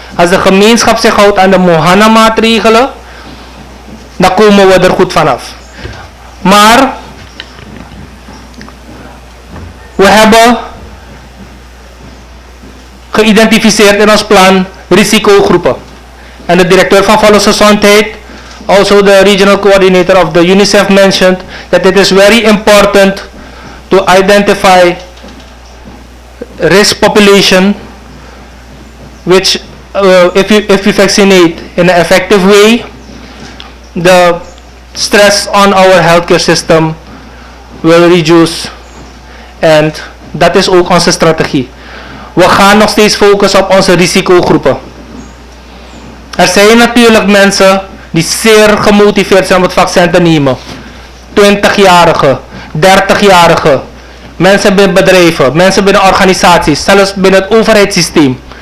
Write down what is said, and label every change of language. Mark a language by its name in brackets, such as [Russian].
[Dutch] Als de gemeenschap zich houdt aan de Mohana-maatregelen, dan komen we er goed vanaf. Maar we hebben geïdentificeerd in ons plan risicogroepen. En de directeur van Volksgezondheid, [English] also the regional coordinator of the UNICEF, mentioned that it is very important to identify risk population, which if you vaccinate in an effective way, the stress on our healthcare system will reduce. [Dutch] En dat is ook onze strategie. We gaan nog steeds focussen op onze risicogroepen. Er zijn natuurlijk mensen die zeer gemotiveerd zijn om het vaccin te nemen. 20-jarigen, 30-jarigen, mensen binnen bedrijven, mensen binnen organisaties, zelfs binnen het overheidssysteem.